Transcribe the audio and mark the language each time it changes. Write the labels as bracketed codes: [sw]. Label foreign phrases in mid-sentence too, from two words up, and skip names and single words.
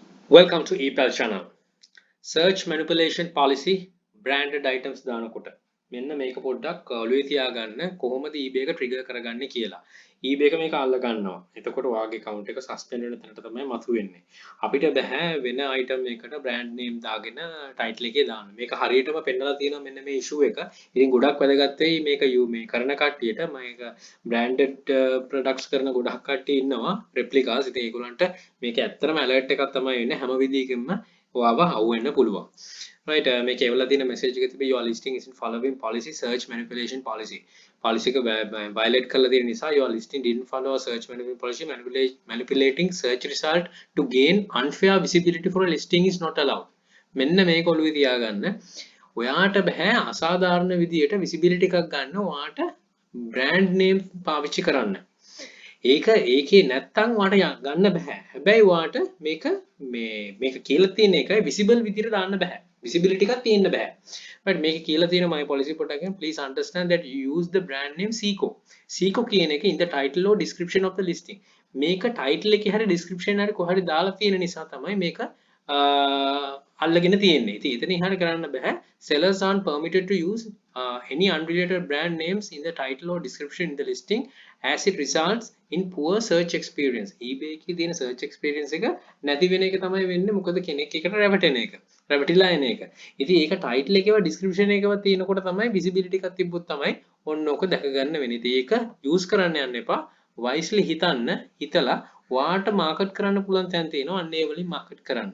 [en] Welcome to ePal channel. Search manipulation policy branded items [si] දානකොට මෙන්න මේක පොඩ්ඩක් ඔළුවේ තියාගන්න කොහොමද eBay එක trigger කරගන්නේ කියලා. eBay එක මේක අල්ල ගන්නවා. එතකොට ඔයාගේ account එක suspend වෙන තැනට තමයි මතුවෙන්නේ. අපිට බෑ වෙන item එකකට brand name දාගෙන title එකේ දාන්න. මේක හරියටම පෙන්නලා තියෙනවා මෙන්න මේ issue එක. ඉතින් ගොඩක් වැදගත් වෙයි මේක මේ කරන කට්ටියට මේක [en] branded products [si] කරන ගොඩක් කට්ටිය ඉන්නවා replicas. ඉතින් ඒගොල්ලන්ට මේක ඇත්තටම alert එකක් තමයි වෙන්නේ හැම විදිහකින්ම ඔයාව අහුවෙන්න පුළුවන්. [en] Right, [si] මේක එවලා තියෙන message එක තිබේ [en] your listing isn't following policy search manipulation policy. [si] policy එක violate කරලා තියෙන නිසා [en] your listing didn't follow search manipulation policy manipulating search result to gain unfair visibility for a listing is not allowed. [si] මෙන්න මේක ඔළුවේ තියාගන්න. ඔයාට බෑ අසාධාරණ විදියට visibility එකක් ගන්න ඔයාට [en] brand name [si] පාවිච්චි කරන්න. ඒක ඒකේ නැත්තම් වාට ගන්න බෑ. හැබැයි වාට මේක කියලා තියෙන එකයි visible විදිහට දාන්න බෑ. [en] visibility [si] එකක් තියෙන්න බෑ. [en] right [si] මේක කියලා තියෙන [en] my policy පොඩ්ඩක් please understand that you use the brand name Seiko. Seiko [si] කියන එක [en] in the title or description of the listing. [si] මේක title එකේ හරි description හරි කොහරි දාලා තියෙන නිසා තමයි මේක අල්ලගෙන තියෙන්නේ. ඉතින් එතන ඉහළ කරන්න බෑ. [en] Sellers aren't permitted to use any unrelated brand names in the title or description in the listing as it results in poor search experience. [si] eBay එකේ තියෙන [en] search experience [si] එක නැති වෙන එක තමයි වෙන්නේ. මොකද කෙනෙක් එකට රැවටෙන එක. රැවටිලා එන එක. ඉතින් ඒක title එකේව description එකේව තියෙනකොට තමයි visibility එකක් තිබ්බොත් තමයි ඔන්න ඕක දැක ගන්න වෙන්නේ. ඉතින් ඒක use කරන්න යන්න එපා. wisely හිතලා වාට මාකට් කරන්න පුළුවන් තැන් තියෙනවා අන්න ඒ වලින් මාකට් කරන්න.